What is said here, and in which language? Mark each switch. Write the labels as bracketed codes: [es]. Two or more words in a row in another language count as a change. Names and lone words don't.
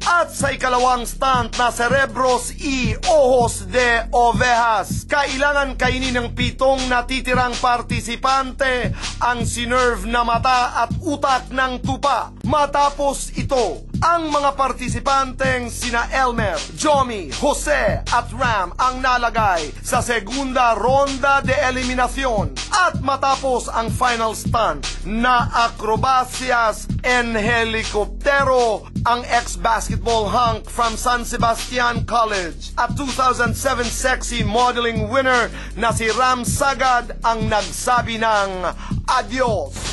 [tl] At sa ikalawang stunt na Cerebros y Ojos de Ovejas, kailangan kainin ng 7 natitirang partisipante ang sinerve na mata at utak ng tupa. Matapos ito, ang mga partisipanteng sina Elmer, Jomi, Jose at Ram ang nalagay sa [es] segunda ronda de eliminasyon. [tl] At matapos ang final stunt na acrobacias en helicoptero, ang [en] ex-basketball hunk from San Sebastian College [tl] at 2007 [en] sexy modeling winner [tl] na si Ram Sagad ang nagsabi ng adios.